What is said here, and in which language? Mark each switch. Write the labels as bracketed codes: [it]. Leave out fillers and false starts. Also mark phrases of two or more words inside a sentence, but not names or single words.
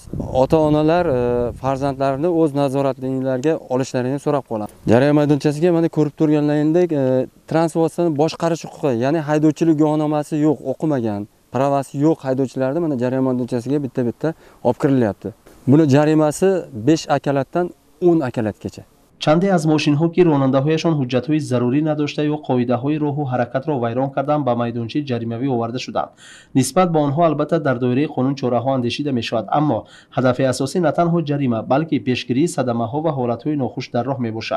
[uz] Ota-onalar farzandlarini o'z nazoratlariga olishlarini so'rab qolamiz. Jarayon maydonchasiga mana ko'rib turganlaringdek transportni boshqarish huquqi, ya'ni haydovchilik guvohnomasi yo'q, o'qimagan, pravasi yo'q haydovchilarni mana jarayon maydonchasiga bitta olib kirilyapti. Buni jarimasi 5 akalatdan 10 akalatgacha. [tg] چندی از ماشین‌ها که راننده‌هایشان حجت‌های ضروری نداشته یا قاعده‌های راه و حرکت را ویران کردند به میدانچه جریمه‌ای آورده شدند. نسبت به آنها البته در دایره قانون چاره‌ها اندیشیده می‌شود، اما هدف اساسی نه تنها جریمه بلکه پیشگیری صدمه‌ها و حالت‌های ناخوش در راه میباشد.